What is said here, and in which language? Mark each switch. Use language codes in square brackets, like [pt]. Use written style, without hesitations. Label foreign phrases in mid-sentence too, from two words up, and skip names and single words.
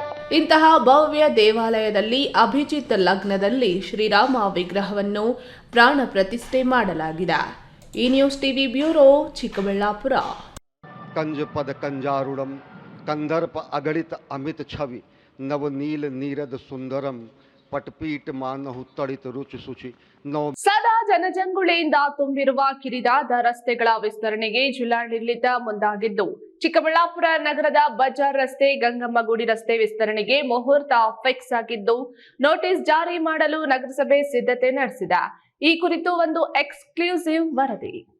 [kn] ಇಂತಹ ಭವ್ಯ ದೇವಾಲಯದಲ್ಲಿ ಅಭಿಜಿತ್ ಲಗ್ನದಲ್ಲಿ ಶ್ರೀರಾಮ ವಿಗ್ರಹವನ್ನು ಪ್ರಾಣ ಪ್ರತಿಷ್ಠೆ ಮಾಡಲಾಗಿದೆ. ಈ ನ್ಯೂಸ್ ಟಿವಿ ಬ್ಯೂರೋ, ಚಿಕ್ಕಬಳ್ಳಾಪುರ. [sa] कंज पद कंजारूढ़म कंदर्प अगणित अमित छवि नवनील नीरद सुंदरम पटपीट मानहु तड़ित रुचि सुचि नव. [kn] ಸದಾ ಜನಜಂಗುಳಿಯಿಂದ ತುಂಬಿರುವ ಕಿರಿದಾದ ರಸ್ತೆಗಳ ವಿಸ್ತರಣೆಗೆ ಜಿಲ್ಲಾಡಳಿತ ಮುಂದಾಗಿದ್ದು, ಚಿಕ್ಕಬಳ್ಳಾಪುರ ನಗರದ ಬಜಾರ್ ರಸ್ತೆ, ಗಂಗಮ್ಮಗುಡಿ ರಸ್ತೆ ವಿಸ್ತರಣೆಗೆ ಮುಹೂರ್ತ ಫಿಕ್ಸ್ ಆಗಿದ್ದು, ನೋಟಿಸ್ ಜಾರಿ ಮಾಡಲು ನಗರಸಭೆ ಸಿದ್ಧತೆ ನಡೆಸಿದೆ. ಈ ಕುರಿತು ಒಂದು ಎಕ್ಸ್ಕ್ಲೂಸಿವ್ ವರದಿ.